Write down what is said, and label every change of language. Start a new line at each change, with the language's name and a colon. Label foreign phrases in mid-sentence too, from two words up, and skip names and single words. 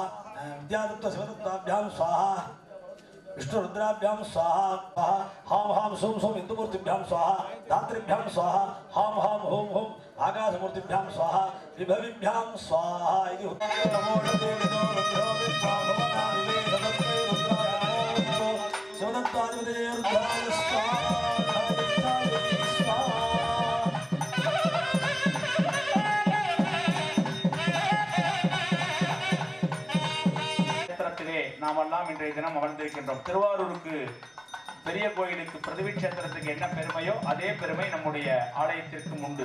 Sanskrit: विद्यादत्त शिवदत्ताभ्यां स्वाहा विष्णुरुद्राभ्यां स्वाहा हां हां सोम सोम इंदुमूर्तिभ्यां स्वाहा धात्रिभ्यां स्वाहा हां हां ओम ओम आकाशमूर्तिभ्यां स्वाहा विभविभ्यां स्वाहा इति शिवदत्ताधिपतये रुद्राय स्वाहा
Tamil: நாமெல்லாம் இன்றைய தினம் அமர்ந்திருக்கின்றோம். திருவாரூருக்கு பெரிய கோயிலுக்கு பிரதிவி கஷேத்திரத்துக்கு என்ன பெருமையோ அதே பெருமை நம்முடைய ஆலயத்திற்கும் உண்டு.